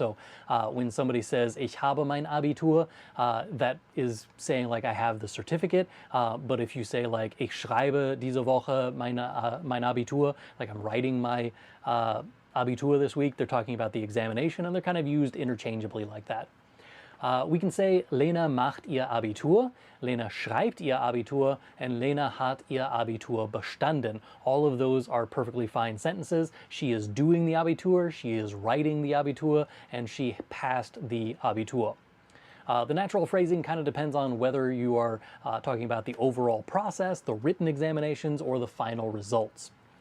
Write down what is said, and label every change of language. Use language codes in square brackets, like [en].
[en] So when somebody says, [de] ich habe mein Abitur, [en] that is saying like I have the certificate, but if you say like, [de] ich schreibe diese Woche mein Abitur, [en] like I'm writing my Abitur this week, they're talking about the examination, and they're kind of used interchangeably like that. We can say [de] Lena macht ihr Abitur, Lena schreibt ihr Abitur, and Lena hat ihr Abitur bestanden. [en] All of those are perfectly fine sentences. She is doing the Abitur, she is writing the Abitur, and she passed the Abitur. The natural phrasing kind of depends on whether you are talking about the overall process, the written examinations, or the final results.